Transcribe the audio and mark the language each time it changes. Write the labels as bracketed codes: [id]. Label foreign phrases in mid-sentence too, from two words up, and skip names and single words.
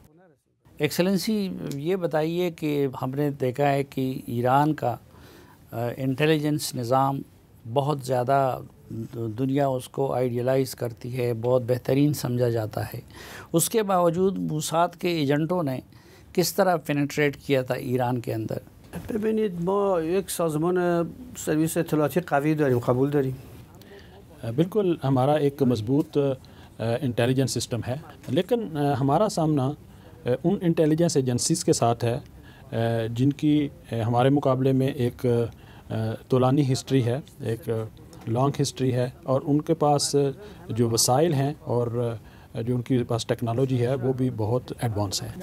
[ur] ایکسلنسی، یہ بتائیے کہ ہم نے دیکھا ہے کہ ایران کا انٹیلیجنس نظام بہت زیادہ دنیا اس کو آئیڈیلائز کرتی ہے، بہت بہترین سمجھا جاتا ہے، اس کے باوجود موساد کے ایجنٹوں نے کس طرح پینیٹریٹ کیا تھا ایران کے اندر؟ [fa] ببینید ما یک سازمان سرویس اطلاعاتی قوی داریم، قبول داریم. [ur] بالکل ہمارا ایک مضبوط انٹیلیجنس سسٹم ہے، لیکن ہمارا سامنا ان انٹیلیجنس ایجنسیز کے ساتھ ہے جن کی ہمارے مقابلے میں ایک طولانی ہسٹری ہے، ایک [en] long history [ur] ہے، اور ان کے پاس جو وسائل ہیں اور جو ان کے پاس ٹیکنالوجی ہے وہ بھی بہت ایڈوانس ہے۔